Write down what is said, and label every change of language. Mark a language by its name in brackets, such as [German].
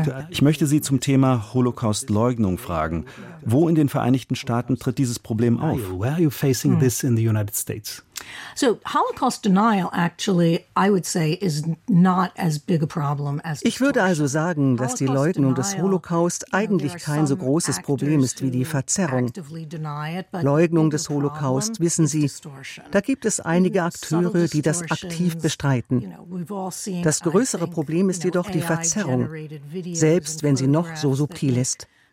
[German] Ich möchte Sie zum Thema Holocaust-Leugnung fragen. Wo in den Vereinigten Staaten tritt dieses Problem auf? [English] Where are you facing this in the United States? So Holocaust denial actually, I would say, is not as big a problem as. [German] Ich würde also sagen, dass die Leugnung des Holocaust eigentlich kein so großes Problem ist wie die Verzerrung. Leugnung des Holocaust, wissen Sie, da gibt es einige Akteure, die das aktiv bestreiten. Das größere Problem ist jedoch die Verzerrung, selbst wenn sie noch so subtil ist.